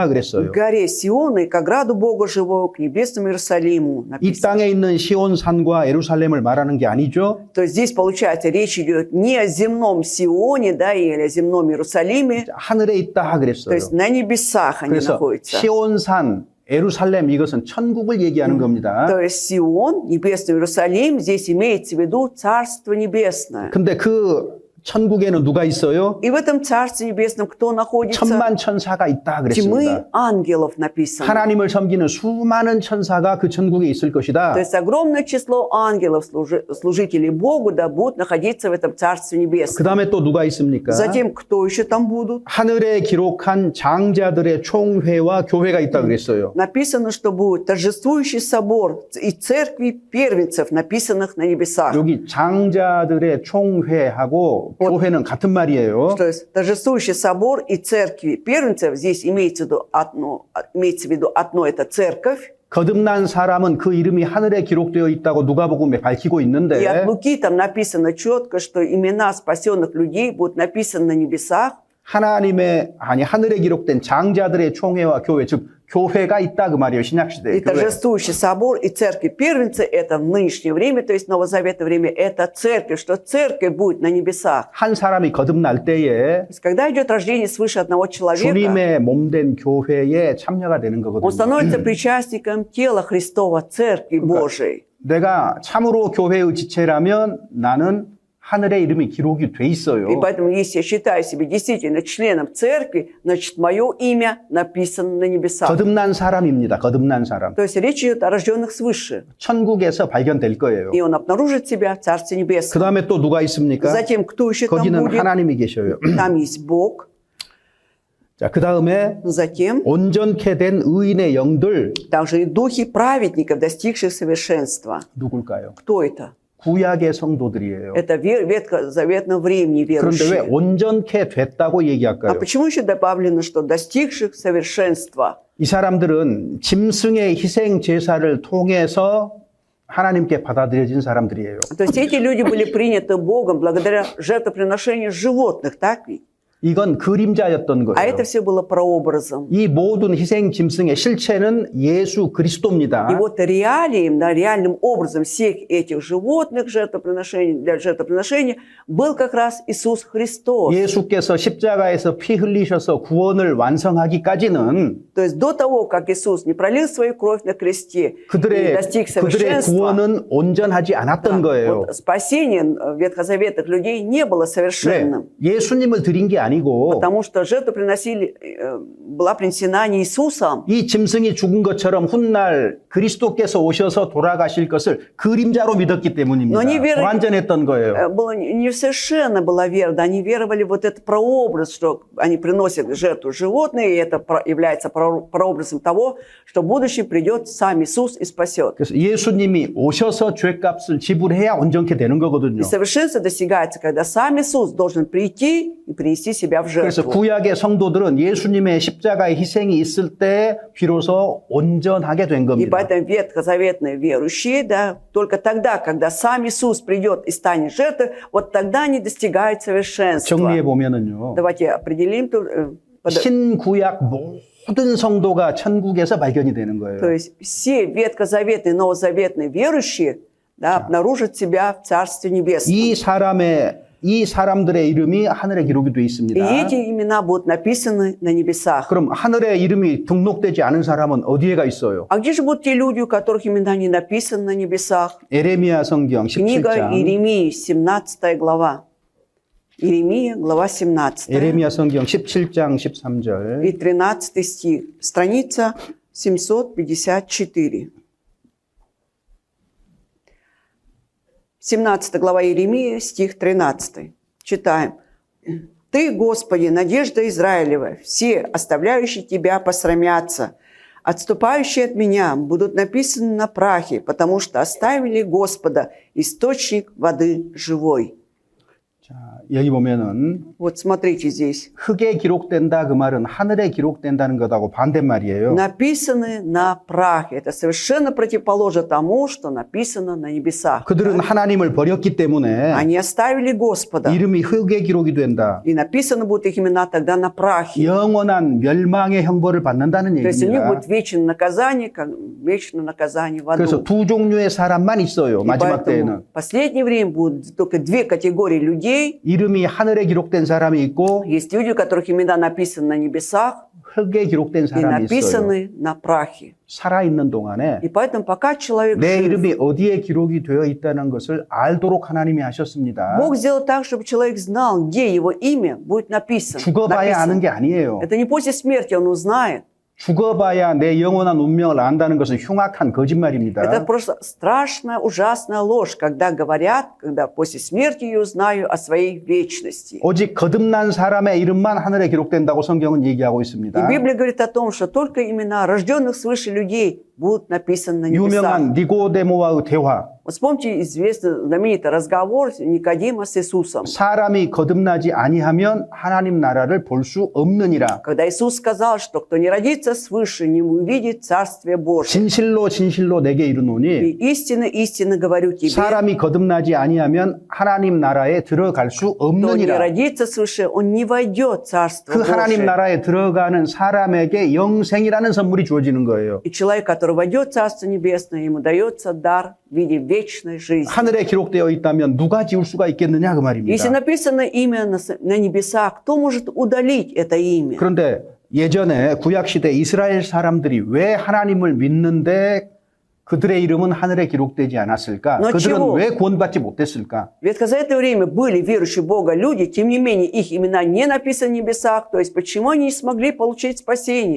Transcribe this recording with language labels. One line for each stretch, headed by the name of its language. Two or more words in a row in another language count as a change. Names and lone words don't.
Russian: К
Korean: 그랬어요.
Russian: горе Сиона и к ограду Бога Живого, к небесному Иерусалиму.
Korean: 이
Russian: Написано.
Korean: 땅에 있는 시온산과 예루살렘을 말하는 게 아니죠.
Russian: То есть здесь, получается, речь идет не о земном Сионе, да, или о земном Иерусалиме,
Korean: 하늘에 있다
Russian: то
Korean: 그랬어요.
Russian: есть на небесах они
Korean: 그래서
Russian: находятся.
Korean: 시온산, 예루살렘 이것은 천국을 얘기하는 겁니다.
Russian: То есть Сион, небесный Иерусалим, здесь имеется в виду Царство Небесное.
Korean: 근데 그 천국에는 누가 있어요?
Russian: И в этом Царстве Небесном кто находится?
Korean: 천만 천사가 있다 그랬습니다.
Russian: Тьмы ангелов написано.
Korean: 하나님을 섬기는 수많은 천사가 그 천국에 있을 것이다.
Russian: То есть огромное число ангелов, служителей Богу, да, будут находиться в этом Царстве
Korean: 그
Russian: Небесном.
Korean: 다음에 또 누가 있습니까?
Russian: Затем, кто еще там будут?
Korean: 하늘에 기록한 장자들의 총회와 교회가 있다 그랬어요.
Russian: Написано, что будет торжествующий собор и церкви первенцев, написанных на небесах.
Korean: 여기 장자들의 총회하고 교회는 같은 말이에요.
Russian: То есть торжествующий собор и церкви первенцев, здесь имеется в виду одно это церковь.
Korean: 거듭난 사람은 그 이름이 하늘에 기록되어 있다고 누가복음에 밝히고
Russian: И
Korean: 있는데
Russian: от Луки там написано четко, что имена спасенных людей будут написаны на небесах.
Korean: 하늘에 기록된 장자들의 총회와 교회, 즉 교회가 있다 그 말이에요. 신약 시대에.
Russian: И торжествующий собор и церкви первенцы это в нынешнее время, то есть новозаветное время, это церковь, что церковь будет на небесах.
Korean: 한 사람이 거듭날 때에
Russian: То есть когда идет рождение свыше одного человека,
Korean: 주님의 몸된 교회에 참여가 되는
Russian: он
Korean: 거거든요.
Russian: становится причастником тела Христова, Церкви Божией.
Korean: 내가 참으로 교회의 지체라면 나는 하늘의 이름이 기록이 돼 있어요.
Russian: И поэтому, если я считаю себя действительно членом церкви, значит, мое имя написано на небесах.
Korean: 거듭난 사람입니다. 거듭난 사람.
Russian: То есть речь идет о рожденных свыше.
Korean: 천국에서 발견될 거예요.
Russian: И он обнаружит себя в Царстве
Korean: 그
Russian: Небесном.
Korean: 다음에 또 누가 있습니까?
Russian: Затем, кто еще там
Korean: 거기는
Russian: будет?
Korean: 하나님이 계셔요.
Russian: Там есть Бог.
Korean: 자, 그 다음에
Russian: Затем,
Korean: 온전케 된 의인의 영들
Russian: также и духи праведников, достигших совершенства.
Korean: 누굴까요?
Russian: Кто это?
Korean: 구약의 성도들이에요.
Russian: Это ветхозаветного времени
Korean: 그런데 왜
Russian: верующие.
Korean: 온전케 됐다고
Russian: А
Korean: 얘기할까요?
Russian: почему еще добавлено, что достигших совершенства?
Korean: 이 사람들은 짐승의 희생 제사를 통해서 하나님께 받아들여진 사람들이에요.
Russian: То есть эти люди были приняты Богом благодаря жертвоприношению животных, так ведь?
Korean: 이건 그림자였던
Russian: А
Korean: 거예요.
Russian: это все было прообразом.
Korean: 이 모든 희생 짐승의 실체는 예수 그리스도입니다.
Russian: И вот реалием, да, реальным образом всех этих животных жертвоприношений, для жертвоприношения был как раз Иисус Христос.
Korean: 예수께서 십자가에서 피 흘리셔서 구원을 완성하기까지는
Russian: То есть до того, как Иисус не пролил свою кровь на кресте и достиг
Korean: 그들의
Russian: совершенства,
Korean: 구원은 온전하지 않았던 거예요.
Russian: вот спасение ветхозаветных людей не было
Korean: 네,
Russian: совершенным.
Korean: 예수님을 드린 게 아니고
Russian: Потому что жертва была принесена не Иисусом.
Korean: 이 짐승이 죽은 것처럼 훗날 그리스도께서 오셔서 돌아가실 것을 그림자로 믿었기 때문입니다.
Russian: Но они верили-
Korean: 불완전했던 거예요.
Russian: Было несовершенна была вера, да, они веровали вот этот прообраз, что они приносят жертву животные, и это является прообразом того, что в будущем придет сам Иисус и спасет.
Korean: 그래서 예수님이 오셔서 죄값을 지불해야 온전케 되는 거거든요.
Russian: И совершенство достигается, когда сам Иисус должен прийти и принести себя в
Korean: 그래서
Russian: жертву.
Korean: 구약의 성도들은 예수님의 십자가의 희생이 있을 때 비로소 온전하게 된
Russian: И
Korean: 겁니다.
Russian: поэтому ветхозаветные верующие, да, только тогда, когда сам Иисус придет и станет жертвой, вот тогда они достигают совершенства.
Korean: 정리해 보면은요.
Russian: Давайте определим тут,
Korean: 신구약 모든 성도가 천국에서 발견이 되는 거예요.
Russian: то есть все ветхозаветные, новозаветные верующие, да, обнаружат себя в Царстве Небесном.
Korean: 이 사람들의 이름이 하늘에 기록이 되어
Russian: И
Korean: 있습니다.
Russian: эти имена будут написаны на небесах.
Korean: 그럼 하늘에 이름이 등록되지 않은 사람은 어디에가 있어요?
Russian: А где же будут те люди, у которых имена не написаны на небесах?
Korean: 에레미야 성경
Russian: Книга
Korean: 17장.
Russian: Иеремии, 17 глава. Иеремия, глава 17.
Korean: 에레미야 성경 17장 13절.
Russian: И 13 стих. Страница 754. 17 глава Иеремии, стих 13. Читаем. «Ты, Господи, надежда Израилева, все, оставляющие Тебя, посрамятся. Отступающие от Меня будут написаны на прахе, потому что оставили Господа, источник воды живой».
Korean: 자, 여기 보면은
Russian: Вот смотрите здесь.
Korean: 흙에 기록된다 그 말은 하늘에 기록된다는 것하고 반대말이에요.
Russian: Написаны на прахе. Это совершенно противоположно тому, что написано на небесах.
Korean: 그들은 하나님을 버렸기 때문에
Russian: Они оставили Господа.
Korean: 이름이 흙에 기록이 된다.
Russian: И написаны будут их имена тогда на прахе.
Korean: 영원한 멸망의 형벌을 받는다는
Russian: То есть у них
Korean: 얘기입니다.
Russian: будет вечное наказание, как вечное наказание в
Korean: 그래서
Russian: аду.
Korean: 두 종류의 사람만 있어요.
Russian: И
Korean: 마지막
Russian: поэтому
Korean: 때에는.
Russian: в последнее время будут только две категории людей.
Korean: 이름이 하늘에 기록된 사람이 있고
Russian: Есть люди, у которых имена написаны на небесах
Korean: 흙에 기록된
Russian: и
Korean: 사람이 있어요.
Russian: написаны на прахе.
Korean: 살아있는 동안에
Russian: И поэтому пока человек
Korean: 내
Russian: жив,
Korean: 이름이 어디에 기록이 되어 있다는 것을 알도록 하나님이 하셨습니다.
Russian: Бог сделал так, чтобы человек знал, где его имя будет написано.
Korean: 죽어봐야 아는 게 아니에요.
Russian: Это не после смерти он узнает.
Korean: 죽어봐야 내 영원한 운명을 안다는 것은 흉악한 거짓말입니다.
Russian: Это просто страшная, ужасная ложь, когда говорят, когда после смерти я узнаю о своей вечности.
Korean: 오직 거듭난 사람의 이름만 하늘에 기록된다고 성경은 얘기하고
Russian: И
Korean: 있습니다.
Russian: Библия говорит о том, что только имена рожденных свыше людей будут написаны на небесах.
Korean: 유명한 니고데모와의 대화.
Russian: Вот вспомните известный знаменитый разговор Никодима с Иисусом.
Korean: 사람이 거듭나지 아니하면 하나님 나라를 볼 수 없느니라.
Russian: Когда Иисус сказал, что кто не родится свыше, не увидит Царствие Божие.
Korean: 진실로 진실로 내게
Russian: И
Korean: 이르노니
Russian: истинно, истинно говорю тебе,
Korean: 사람이 거듭나지 아니하면 하나님 나라에 들어갈 수
Russian: кто не
Korean: 없느니라.
Russian: родится свыше, он не войдет в Царство
Korean: 그 하나님
Russian: Божие.
Korean: 나라에 들어가는 사람에게 영생이라는 선물이 주어지는 거예요.
Russian: И человек, который войдет в Царство Небесное, ему дается дар в виде вечной жизни.
Korean: 하늘에 기록되어 있다면 누가 지울 수가 있겠느냐 그
Russian: Если
Korean: 말입니다.
Russian: написано имя на небесах, кто может удалить это имя?
Korean: 그런데 예전에 구약시대 이스라엘 사람들이 왜 하나님을 믿는데 그들의 이름은 하늘에 기록되지 않았을까?
Russian: Но
Korean: 그들은
Russian: чего?
Korean: 왜 구원받지 못했을까?
Russian: В ветхозаветное время были верующие в Бога люди, тем не менее их имена не написаны в небесах, то есть почему они не смогли получить спасение?